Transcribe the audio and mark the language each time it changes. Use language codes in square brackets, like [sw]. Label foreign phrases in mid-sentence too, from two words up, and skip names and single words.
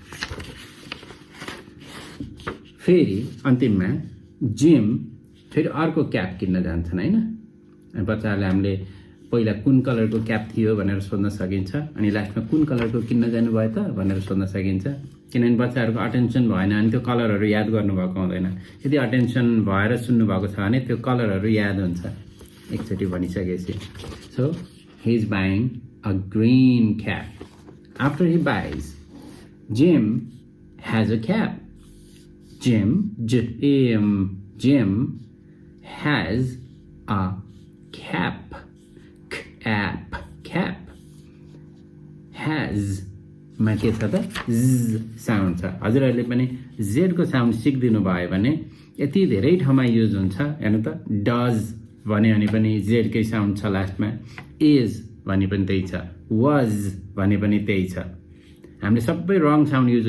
[ne] फेरि अन्तिममा जिम फेरि अर्को क्याप किन्न जान्छन् होइन बच्चाहरूले हामीले पहिला कुन कलरको क्याप थियो भनेर सोध्न सकिन्छ अनि लास्टमा कुन कलरको किन्न जानुभयो त भनेर सोध्न सकिन्छ किनभने बच्चाहरूको अटेन्सन भएन भने त्यो कलरहरू याद गर्नुभएको हुँदैन यदि अटेन्सन भएर सुन्नुभएको छ भने त्यो कलरहरू याद हुन्छ एकचोटि भनिसकेपछि [en] so he is buying a green cap. After he buys, Jim has a cap. Jim has a cap. Cap. [ne] Has मा के छ त z साउन्ड छ हजुरहरूले पनि z को साउन्ड सिक्दिनु भयो भने यति धेरै ठाउँमा युज हुन्छ हेर्नु त डज भन्यो भने पनि z कै साउन्ड छ लास्टमा इज भने पनि त्यही छ वाज भने पनि त्यही छ हामीले सबै रङ साउन्ड युज